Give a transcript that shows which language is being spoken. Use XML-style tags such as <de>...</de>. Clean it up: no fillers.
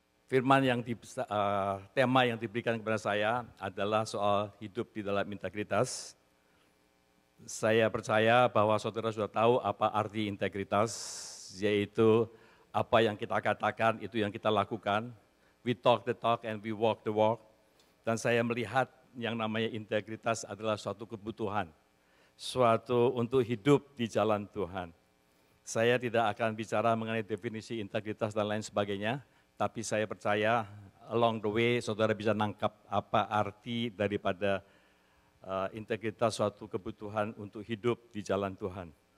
<id>tema yang diberikan kepada saya adalah soal hidup di dalam integritas. Saya percaya bahwa saudara sudah tahu apa arti integritas, yaitu apa yang kita katakan itu yang kita lakukan.</id> <en>We talk the talk and we walk the walk.</en> <id>Dan saya melihat yang namanya integritas adalah suatu kebutuhan, suatu untuk hidup di jalan Tuhan. Saya tidak akan bicara mengenai definisi integritas dan lain sebagainya, tapi saya percaya</id> <en>along the way</en> <id>saudara bisa nangkap apa arti daripada integritas suatu kebutuhan untuk hidup di jalan Tuhan.</id>